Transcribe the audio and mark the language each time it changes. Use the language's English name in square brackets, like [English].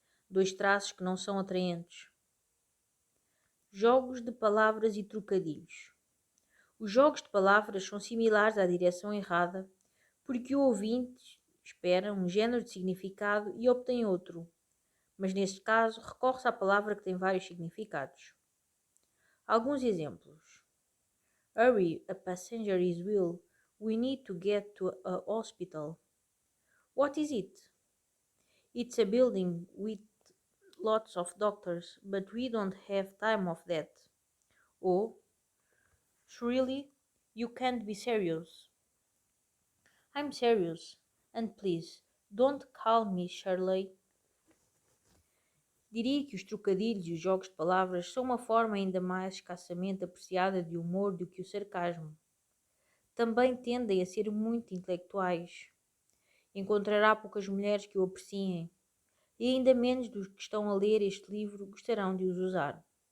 [Portuguese] Dois traços que não são atraentes. Jogos de palavras e trocadilhos. Os jogos de palavras são similares à direção errada, porque o ouvinte espera um género de significado e obtém outro, mas neste caso recorre-se à palavra que tem vários significados. Alguns exemplos. [English] Hurry, a passenger is ill. We need to get to a hospital. What is it? It's a building with lots of doctors, but we don't have time of that. Ou, surely, you can't be serious. I'm serious, and please, don't call me Shirley. [Portuguese] Diria que os trocadilhos e os jogos de palavras são uma forma ainda mais escassamente apreciada de humor do que o sarcasmo. Também tendem a ser muito intelectuais. Encontrará poucas mulheres que o apreciem, e ainda menos dos que estão a ler este livro gostarão de os usar.